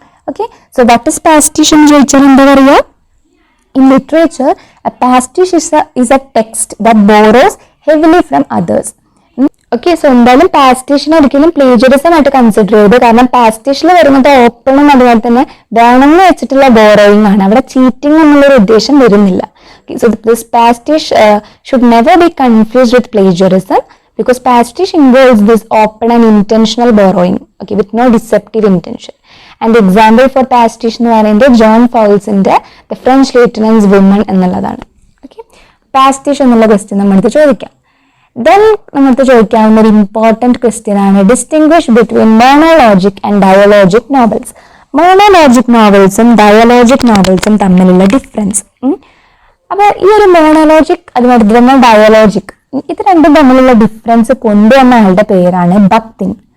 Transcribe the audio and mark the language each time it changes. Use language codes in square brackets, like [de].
[en] okay, so that is pastiche [ml] എന്ന് ചോദിച്ചാൽ എന്താ പറയുക? [en] In literature a pastiche is a text that borrows heavily from authors. [ml] Okay, so എന്തായാലും പാസ്റ്റിഷിനെ ഒരിക്കലും പ്ലേജറിസം ആയിട്ട് കൺസിഡർ ചെയ്ത്, കാരണം പാസ്റ്റിഷിൽ വരുന്നത് ഓപ്പണും അതുപോലെ തന്നെ വേണമെന്ന് വെച്ചിട്ടുള്ള ബോറോയിങ് ആണ്. അവിടെ ചീറ്റിംഗ് എന്നുള്ളൊരു ഉദ്ദേശം വരുന്നില്ല. [en] So this pastiche should never be confused with plagiarism, because pastiche involves this open and intentional borrowing, okay, with no deceptive intention. And the example for pastiche [ml] എന്ന് പറയുന്നത് [en] John ഫൗൾസിന്റെ The French Lieutenant's Woman [ml] എന്നുള്ളതാണ്. [en] okay, pastiche എന്നുള്ള question [ml] നമ്മളടുത്ത് ചോദിക്കാം. [en] then [ml] നമ്മളടുത്ത് ചോദിക്കാവുന്ന ഒരു [en] important question [ml] ആണ് [en] Distinguish between monologic and dialogic novels. [ml] മോണോലോജിക് നോവൽസും ഡയലോജിക് നോവൽസും തമ്മിലുള്ള ഡിഫറൻസ്. അപ്പോൾ ഈ ഒരു മോണോലോജിക് അതുപോലെ തന്നെ ഡയലോജിക്, ഇത് രണ്ടും തമ്മിലുള്ള ഡിഫറൻസ് കൊണ്ടുവന്ന ആളുടെ പേരാണ് ബക്തിൻ.